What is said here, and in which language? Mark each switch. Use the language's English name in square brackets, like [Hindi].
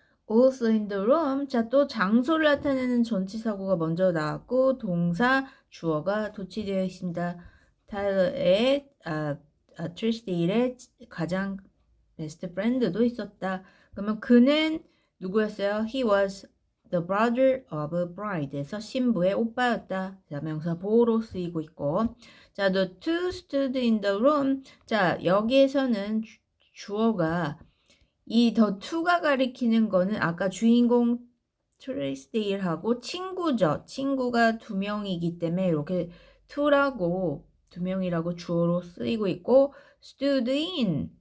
[English] also in the room. [Korean] 자, 또 장소를 나타내는 전치사구가 먼저 나왔고 동사 주어가 도치되어 있습니다. 타일러의 트리스데일의 가장 베스트 프렌드도 있었다. 그러면 그는 누구였어요? [English] He was the brother of a bride에서 [Korean] 신부의 오빠였다. 자, 명사 보호로 쓰이고 있고, 자, [English] the two stood in the room. [Korean] 자, 여기에서는 주어가 이 더 투가 가리키는 거는 아까 주인공 트레이스데일하고 친구죠. 친구가 두 명이기 때문에 이렇게 투라고 두 명이라고 주어로 쓰이고 있고 stood in.